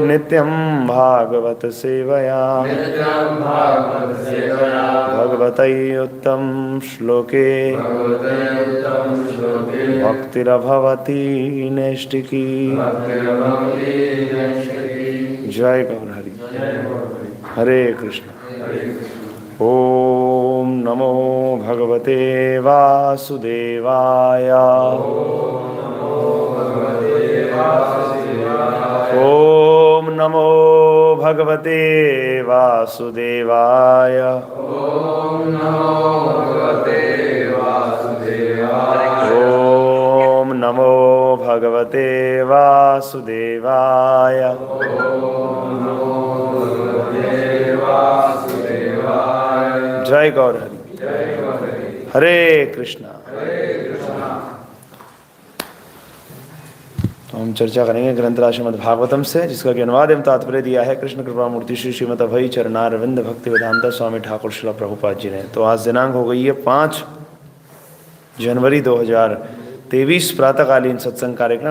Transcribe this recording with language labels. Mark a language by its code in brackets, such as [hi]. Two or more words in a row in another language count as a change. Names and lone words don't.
[sa] नित्यं भागवत सेवया नित्यं भागवत सेवया भगवतैयुत्तम श्लोके भगवते उत्तम श्लोके भक्तिरभवति नैष्टिकी। भक्तिर्भवति नैष्टिकी। जय गौर हरि। जय गौर हरे कृष्ण। हरि। ओम नमो भगवते वासुदेवाय। ओम नमो भगवते वासुदेवाय। ओम नमो भगवते वासुदेवाय। ओम नमो भगवते वासुदेवाय। ओम नमो भगवते वासुदेवाय। जय गौर हरि। जय गौर हरि। हरे कृष्णा। हरे कृष्णा। [hi] तो हम चर्चा करेंगे ग्रंथराज श्रीमद् भागवतम से, जिसका कि अनुवाद एवं तात्पर्य दिया है कृष्ण कृपा मूर्ति श्री श्रीमद अभय चरणारविंद भक्ति वेदांता स्वामी ठाकुर श्रील प्रभुपाद जी ने। तो आज दिनांक हो गई है 5 जनवरी 2023 प्रातःकालीन सत्संग कार्यक्रम।